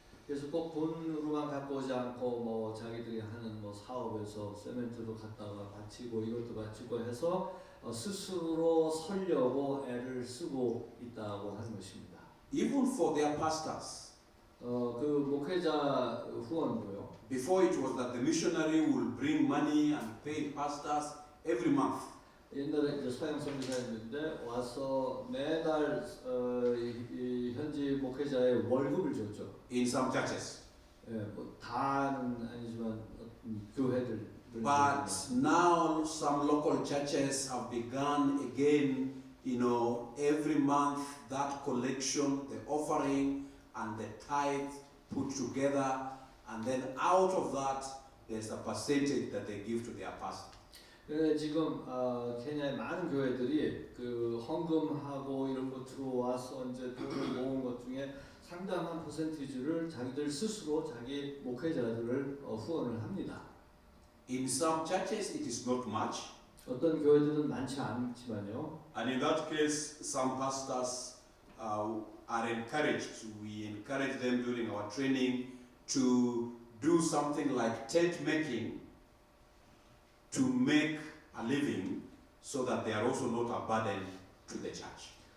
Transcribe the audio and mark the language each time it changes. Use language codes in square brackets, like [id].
[ko] 그래서 꼭 돈으로만 갖고 오지 않고 자기들이 하는 사업에서 세멘트도 갖다가 바치고 이것도 바치고 해서 스스로 살려고 애를 쓰고 있다고 하는 것입니다. [en] Even for their pastors. [ko] 그 목회자 후원도요. [en] Before it was that the missionary will bring money and pay pastors every month. [ko] 옛날에 이제 서양 선교사였는데 와서 매달 이 현지 목회자의 월급을 줬죠. [en] In some churches. [ko] 다는 아니지만 교회들. [en] But now some local churches have begun again, every month that collection, the offering and the tithe put together, and then out of that there's a percentage that they give to their pastor. [ko] 지금 케냐의 많은 교회들이 그 헌금하고 이런 거 들어와서 이제 돈을 모은 것 중에 상당한 퍼센티지를 자기들 스스로 자기 목회자들을 후원을 합니다. [en] In some churches it is not much. [ko] 어떤 교회들은 많지 않지만요. [en] And in that case, some pastors are encouraged. We encourage them during our training to do something like tent making to make a living, so that they are also not a burden to the church.